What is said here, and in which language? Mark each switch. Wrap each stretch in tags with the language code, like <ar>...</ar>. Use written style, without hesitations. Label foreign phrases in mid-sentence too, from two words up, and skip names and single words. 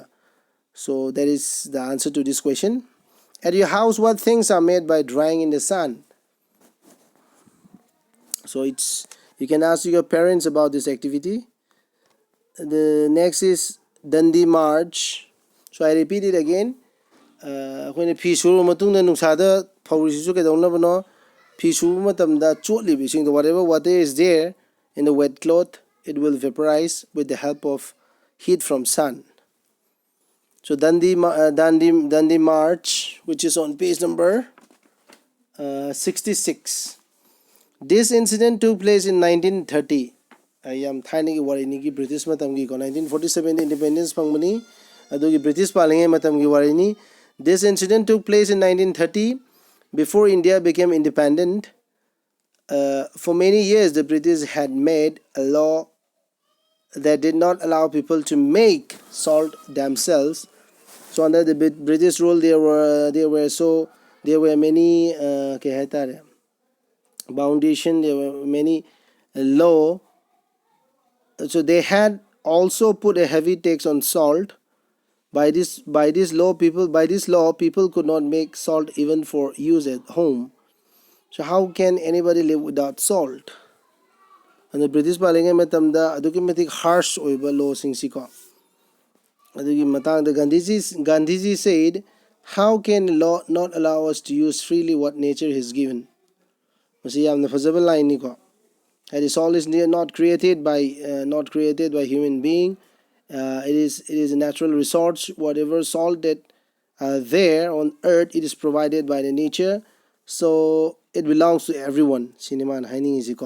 <en>So that is the answer to this question. At your house, what things are made by drying in the sun? So you can ask your parents about this activity. The next is Dundee March. So I repeat it again. When</en> <mni>ꯐꯤ ꯁꯨꯔꯕ ꯃꯇꯨꯡꯗ ꯅꯨꯡꯁꯥꯗ ꯐꯧꯔꯤꯁꯤꯁꯨ ꯀꯩꯗꯧꯅꯕꯅꯣ? ꯐꯤ ꯁꯨꯕ ꯃꯇꯝꯗ ꯆꯣꯠꯂꯤꯕ ꯏꯁꯤꯡꯗꯣ,</mni> <en>whatever water is there in the wet cloth, it will vaporize with the help of heat from sun. So Dundee March, which is on page number 66. This incident took place in 1930.</en> <mni>Yam thainigi warini gi British matamgi ko 1947 independence phangmani adugi British palinge matamgi warini.</mni> <en>This incident took place in 1930 before India became independent. For many years the British had made a law that did not allow people to make salt themselves. So under the British rule there were many foundation, there were many law. So they had also put a heavy tax on salt. By this law people could not make salt even for use at home. So how can anybody live without salt?</en> <mni>And the British palinga matamda aduki matik harsh oiba law singsi ko. Adugi matangda</mni> <en>Gandhiji said, how can law not allow us to use freely what nature has given?</en> <mni>Masi yamna fazaba line ni ko.</mni> <en>And salt is not created by human being. It is a natural resource. Whatever salt that there on earth, it is provided by the nature, so it belongs to everyone.</en> <mni>Siniman Haining Iziko.</mni>